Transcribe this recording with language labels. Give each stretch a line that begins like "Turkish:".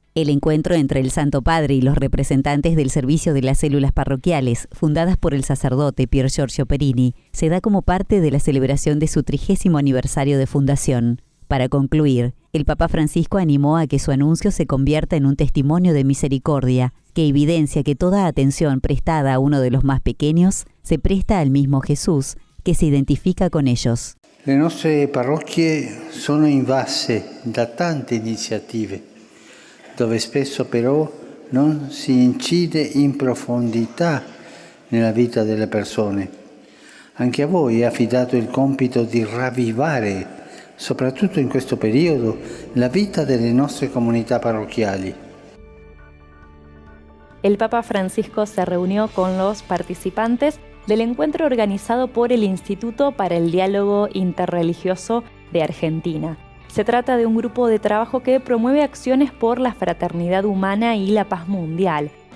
Spanish: El encuentro entre el Santo Padre y los representantes del servicio de las células parroquiales, fundadas por el sacerdote Pier Giorgio Perini, se da como parte de la celebración de su 30º aniversario de fundación. Para concluir, el Papa Francisco animó a que su anuncio se convierta en un testimonio de misericordia, que evidencia que toda atención prestada a uno de los más pequeños se presta al mismo Jesús, que se identifica con ellos.
Italian: Le nostre parrocchie sono invase da tante iniziative, dove spesso però non si incide in profondità nella vita delle persone. Anche a voi è affidato il compito di ravvivare, soprattutto in questo periodo, la vita delle nostre comunità parrocchiali.
Spanish: El Papa Francisco se reunió con los participantes del encuentro organizado por el Instituto para el Diálogo Interreligioso de Argentina. Se trata de un grupo de trabajo que promueve acciones por la fraternidad humana y la paz mundial.